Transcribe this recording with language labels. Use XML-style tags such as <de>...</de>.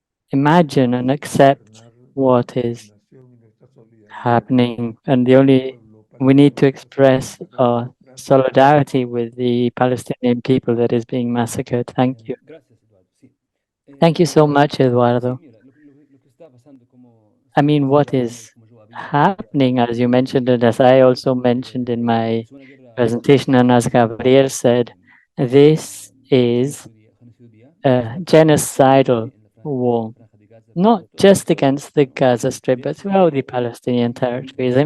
<en>imagine and accept what is happening, and we need to express our solidarity with the Palestinian people that is being massacred. Thank you.</en> <es>Gracias, Eduardo. Sí.</es> <en>Thank you so much, Eduardo.</en> <es>Sí, mira, lo que está pasando, como</es> <en>I mean, what is happening, as you mentioned, and as I also mentioned in my presentation, and as Gabriel said, this is a genocidal war, not just against the Gaza Strip, but throughout the Palestinian territories.</en>